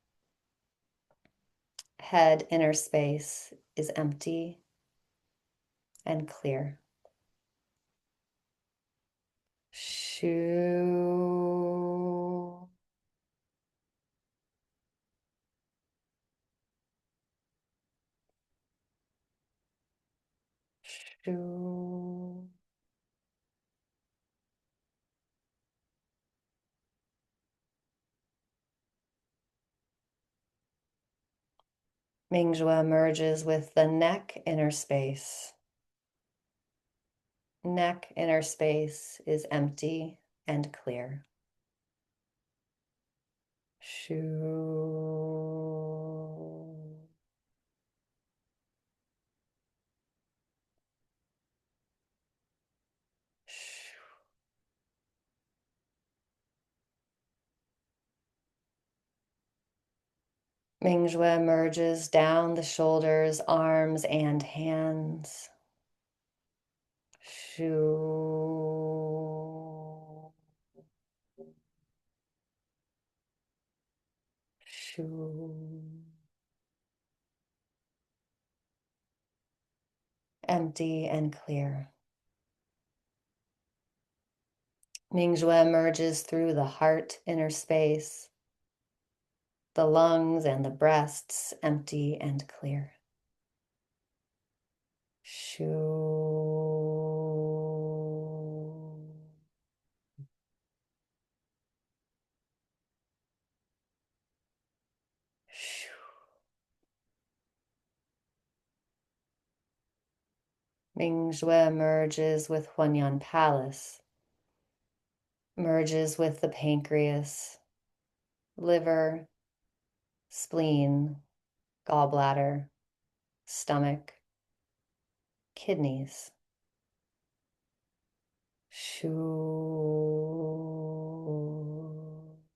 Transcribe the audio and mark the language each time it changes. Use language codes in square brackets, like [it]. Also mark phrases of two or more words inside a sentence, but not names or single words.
[en] Head inner space is empty and clear. Shu. Shu. Mingshui merges with the neck inner space. Neck inner space is empty and clear. Shu. Shu. Mingshui merges down the shoulders, arms, and hands. Shu. Shu. Empty and clear. Mingshui merges through the heart inner space, the lungs and the breasts, empty and clear. Shu. Shu. Mingshui merges with Huanyan Palace, merges with the pancreas, liver, spleen, gallbladder, stomach, kidneys. Shu.